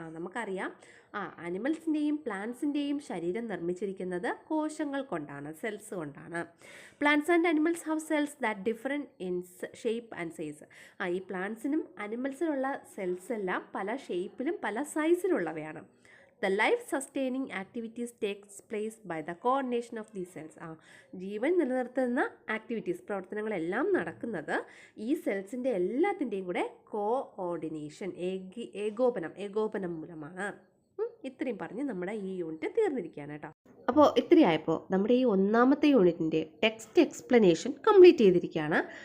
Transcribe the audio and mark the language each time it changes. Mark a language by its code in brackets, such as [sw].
[ml] നമുക്കറിയാം അനിമൽസിൻ്റെയും പ്ലാന്റ്സിൻ്റെയും ശരീരം നിർമ്മിച്ചിരിക്കുന്നത് കോശങ്ങൾ കൊണ്ടാണ്, സെൽസ് കൊണ്ടാണ്. [en] Plants and animals have cells that different in shape and size. [ml] ഈ പ്ലാന്റ്സിനും അനിമൽസിനുള്ള സെൽസ് എല്ലാം പല ഷേപ്പിലും പല സൈസിലുള്ളവയാണ്. [en] The life-sustaining activities takes place by the coordination of these cells. [ml] ജീവൻ നിലനിർത്തുന്ന ആക്ടിവിറ്റീസ്, പ്രവർത്തനങ്ങളെല്ലാം നടക്കുന്നത് ഈ സെൽസിൻ്റെ എല്ലാത്തിൻ്റെയും കൂടെ കോഓർഡിനേഷൻ, ഏകോപനം മൂലമാണ്. ഇത്രയും പറഞ്ഞ് നമ്മുടെ ഈ യൂണിറ്റ് തീർന്നിരിക്കുകയാണ് കേട്ടോ. അപ്പോൾ ഇത്രയായപ്പോൾ നമ്മുടെ ഈ ഒന്നാമത്തെ യൂണിറ്റിൻ്റെ ടെക്സ്റ്റ് എക്സ്പ്ലനേഷൻ കംപ്ലീറ്റ് ചെയ്തിരിക്കുകയാണ്.